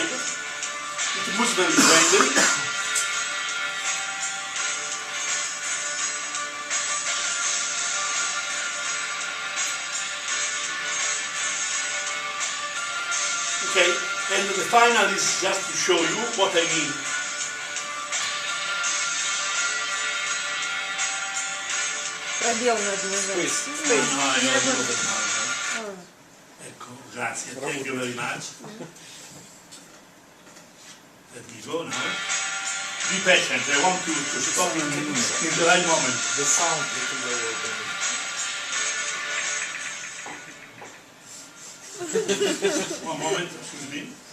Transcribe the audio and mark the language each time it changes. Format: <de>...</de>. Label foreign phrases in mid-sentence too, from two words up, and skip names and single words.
<en>It moves very friendly. Okay, and the final is just to show you what I mean.</en> <ru>Пробел надо нажать.</ru> <it>Ecco, grazie.</it> <en>Thank you very much. Let me go now. Be patient. I want to stop in the right moment. The sound. One moment, excuse me.</en>